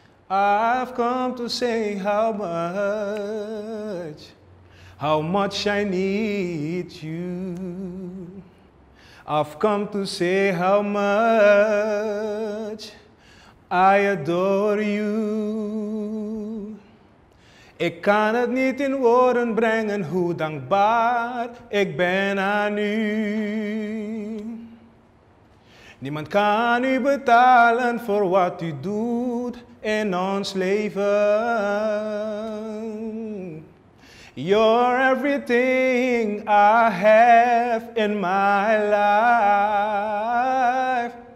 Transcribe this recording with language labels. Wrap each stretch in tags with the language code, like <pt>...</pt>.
<en>I've come to say how much I need you. I've come to say how much I adore you.</en> <nl>Ik kan het niet in woorden brengen hoe dankbaar ik ben aan u. Niemand kan u betalen voor wat u doet in ons leven.</nl> <en>You're everything I have in my life.</en>